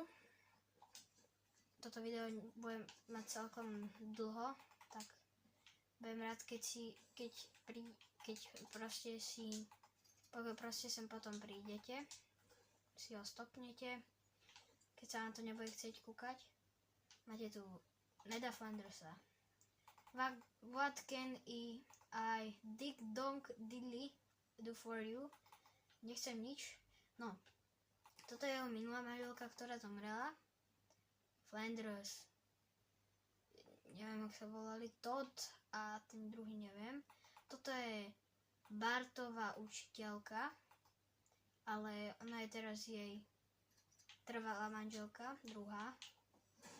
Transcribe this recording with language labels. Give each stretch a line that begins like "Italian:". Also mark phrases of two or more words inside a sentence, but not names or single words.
Slovak: Toto video budem mať celkom dlho, tak budem rád, keď proste sem potom prídete, si ho stopnete, keď sa vám to nebude chcieť kúkať. Máte tu Neda Flandersa.
English: What can I Dick Donk Diddly do for you?
Slovak: Nechcem nič. No, toto je jeho minulá manželka, ktorá zomrela. Flanders. Neviem, jak sa volali. Todd a ten druhý neviem. Toto je Bartová učiteľka, ale ona je teraz jej trvalá manželka, druhá.